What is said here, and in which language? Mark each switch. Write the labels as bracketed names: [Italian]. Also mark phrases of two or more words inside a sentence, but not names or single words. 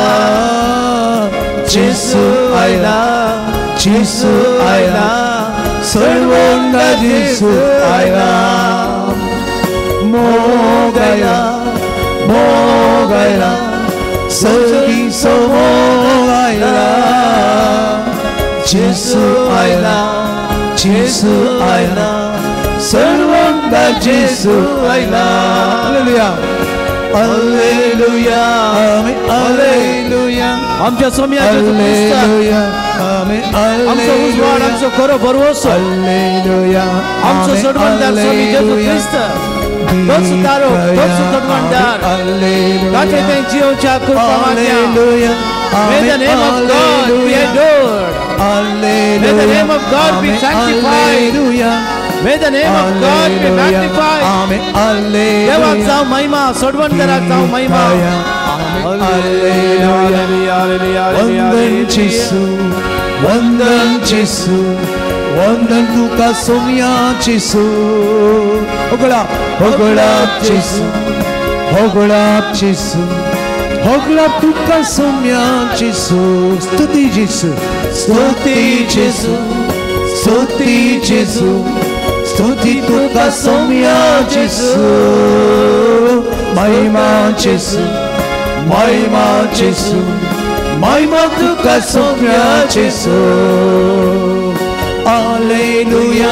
[Konkani] जेसू आयला सडवंगा जेसू आयला मोगायला सगीचो मोगायला जेसू आयला सडवंगा जेसू आयला Alleluia. Amen. Alleluia. आमच्या सोम्या जेजू ख्रिस्त Amen. आमचो उजवाड आमचो खरो भरवसो Alleluia. आमचो सोडवणदार स्वामी जेजू ख्रिस्त तोच तारो तोच सोडवणदार ताचे ते जीवच्या कृपा मागया [English] May the name of God be adored. May the name of God be sanctified. May the name of God be magnified. [Konkani] देवाक जाव महिमा सोडवणदाराक जाव महिमा वंदन जेसू वंदन जेसू वंदन तुका सोम्या जेसू होगळा होगळा जेसू होगळा जेसू होगळा तुका सोम्या जेसू स्तुती जेसू स्तुती जेसू स्तुती जेसू स्तुती तुका सोम्या जेसू महिमा जेसू महिमा जेसू महिमा तुका सोम्या जेसू Alleluia.